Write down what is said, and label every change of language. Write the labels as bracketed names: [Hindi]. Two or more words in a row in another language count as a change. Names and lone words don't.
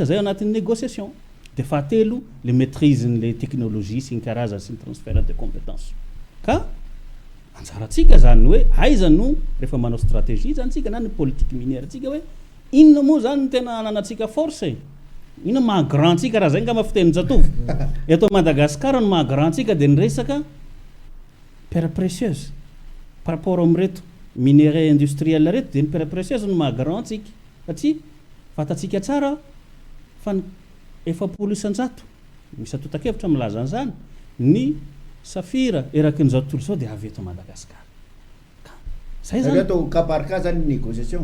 [Malagasy] zay anatin'ny négociation dia fahatelo [French] le maîtrise n'le technologie [Malagasy] sy ny karazany sy ny [French] transfert de compétence [Malagasy] ka anjaratsika zany hoe aiza no rehefa manao stratégie zany tsika na ny [French] politique minière [Malagasy] tsika hoe inona moa zany ny tena ananatsika force inona mahagrand tsika raha zay nga mafiteny jatovo eto Madagasikara no mahagrand tsika dia ny resaka [French] pierre précieuse par rapport [Malagasy] am'ireto [French] minerai industriel [Malagasy] reto dia ny [French] pierre précieuse [Malagasy] no mahagrand tsika satria fatatsika tsara fa efapolo isan-jato misy atotan-kevitra milaza an'izany ny safira eraky ny zao tontolo zao dia avy eto Madagasikara zay zany atao kaparka zany négociation